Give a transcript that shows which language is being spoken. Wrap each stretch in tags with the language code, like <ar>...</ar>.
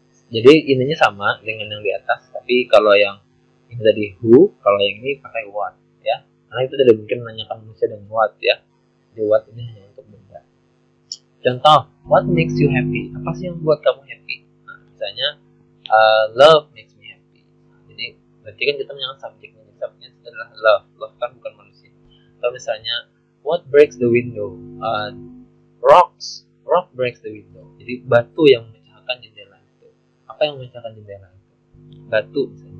<id>Jadi ininya sama dengan yang di atas, tapi kalau yang ini tadi who, kalau yang ini pakai what ya, karena itu tidak mungkin menanyakan manusia dengan what ya. Jadi what ini hanya untuk benda.</id> <en>Contoh, what makes you happy?</en> <id>Apa sih yang buat kamu happy? Nah, misalnya</id> <en>love makes me happy.</en> <id>Jadi berarti kan kita menanyakan subjeknya. Subjeknya itu adalah love. Love kan bukan manusia. Atau misalnya</id> <en>what breaks the window? Rock breaks the window.</en> <id>Jadi batu yang memecahkan jendela itu. Apa yang memecahkan jendela itu? Batu misalnya.</id>